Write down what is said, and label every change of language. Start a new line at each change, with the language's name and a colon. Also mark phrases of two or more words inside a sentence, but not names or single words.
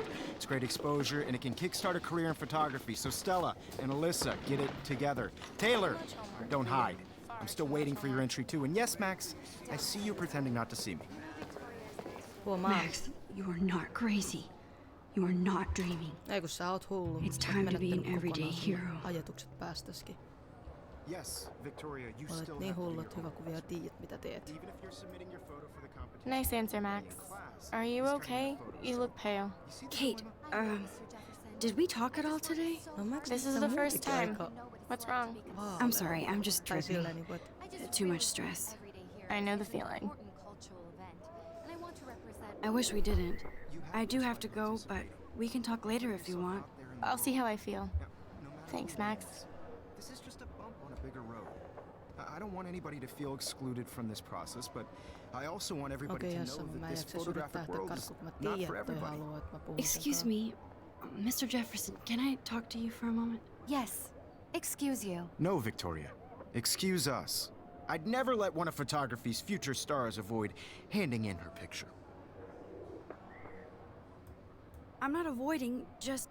English: It's great exposure, and it can kickstart a career in photography. So Stella and Alyssa, get it together. Taylor, don't hide. I'm still waiting for your entry too. And yes, Max, I see you pretending not to see me. Max, you are not crazy. You are not dreaming.
Finnish: Ei kun sä oot hullu.
English: It's time to be an everyday hero.
Finnish: Ajatukset päästäskin.
English: Yes, Victoria, you
Finnish: Olet
English: still
Finnish: niin
English: have to
Finnish: hullu,
English: be
Finnish: että hyvä kun vielä tiedät mitä teet.
English: Even if you're submitting your photo for the competition. Nice answer, Max. Are you okay? You look pale. Kate, did we talk at all today? No Max, This is the first time. What's wrong? I'm sorry, I'm just
Finnish: Tai
English: tripping.
Finnish: silleen niinku, että
English: Too much stress. I know the feeling. I wish we didn't. I do have to go, but we can talk later if you want. I'll see how I feel. Thanks, Max. This is just a bump on a bigger road. I don't want anybody to feel excluded from this process, but I also want everybody
Finnish: okei,
English: to
Finnish: jos
English: know
Finnish: mä
English: that this
Finnish: jaksaisi yrittää
English: photographic
Finnish: lähteä
English: world is
Finnish: karkuun, kun mä
English: not
Finnish: tiedän,
English: for
Finnish: että toi
English: everybody.
Finnish: haluaa, että mä puhun
English: Excuse
Finnish: sen
English: me, Mr. Jefferson, can I talk to you for a moment? Yes. Excuse you. No, Victoria. Excuse us. I'd never let one of photography's future stars avoid handing in her picture. I'm not avoiding, just...